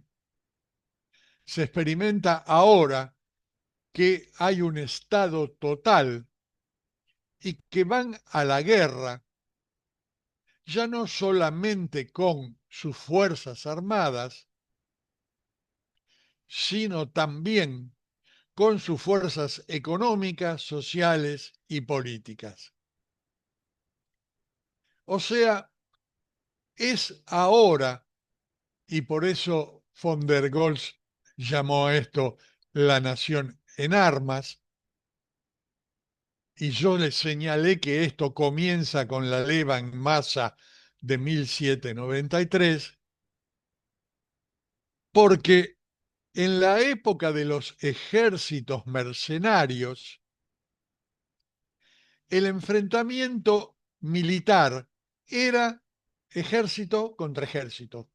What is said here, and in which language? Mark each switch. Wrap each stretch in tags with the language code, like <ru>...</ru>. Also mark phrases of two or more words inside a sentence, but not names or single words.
<es>Se experimenta ahora que hay un Estado total y que van a la guerra ya no solamente con sus fuerzas armadas, sino también con sus fuerzas económicas, sociales y políticas. O sea, es ahora, y por eso von der Goltz llamó a esto la nación en armas, y yo les señalé que esto comienza con la leva en masa de 1793, porque en la época de los ejércitos mercenarios, el enfrentamiento militar era ejército contra ejército.</es>